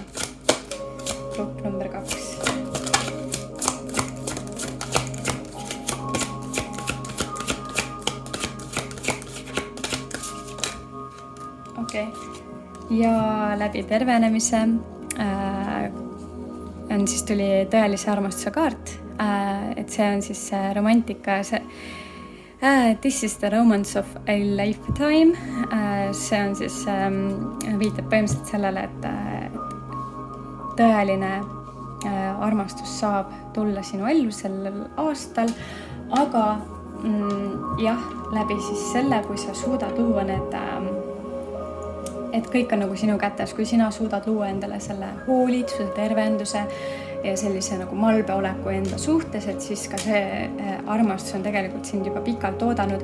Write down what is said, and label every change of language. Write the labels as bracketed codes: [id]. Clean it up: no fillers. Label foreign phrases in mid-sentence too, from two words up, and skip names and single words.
[et] Grupp number 2. Okei. Ja läbi tervenemise siis tuli tõelise armastuse kaart, et see on siis romantika, [en] this is the romance of a lifetime, [et] see on siis, viitab põhimõtteliselt sellele, et tõeline armastus saab tulla sinu ellu sellel aastal, aga läbi siis selle, kui sa suudad luua need et kõik on nagu sinu kätes, kui sina suudad luua endale selle hoolitsuse, tervenduse ja sellise nagu malbe oleku enda suhtes, et siis ka see armastus on tegelikult sind juba pikalt oodanud.